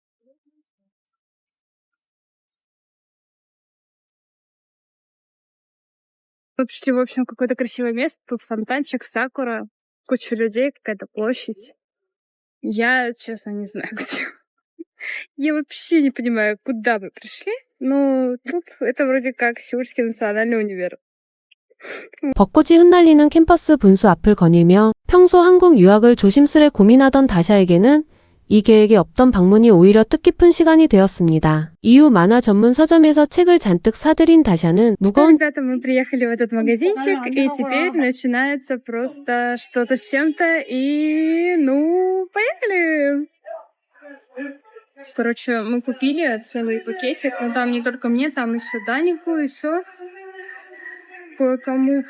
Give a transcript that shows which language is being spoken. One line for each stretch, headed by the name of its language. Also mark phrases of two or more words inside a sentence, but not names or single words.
Russian: Почти, в общем, какое-то красивое место. Тут фонтанчик, сакура, куча людей, какая-то площадь. Я, честно, не знаю, где. Я вообще не понимаю, куда мы пришли. Но тут это вроде как Сеульский национальный универ.
Korean: 벚꽃이 흩날리는 캠퍼스 분수 앞을 거닐며 평소 한국 유학을 조심스레 고민하던 다샤에게는 이 계획에 없던 방문이 오히려 뜻깊은 시간이 되었습니다. 이후 만화 전문 서점에서 책을 잔뜩 사들인 다샤는 무거운
Russian: Ребята, мы приехали в этот магазинчик, и теперь начинается просто что-то с чем-то, и, ну, поехали! Короче, мы купили целый пакетик, но там не только мне, там еще Данику, еще кое-кому.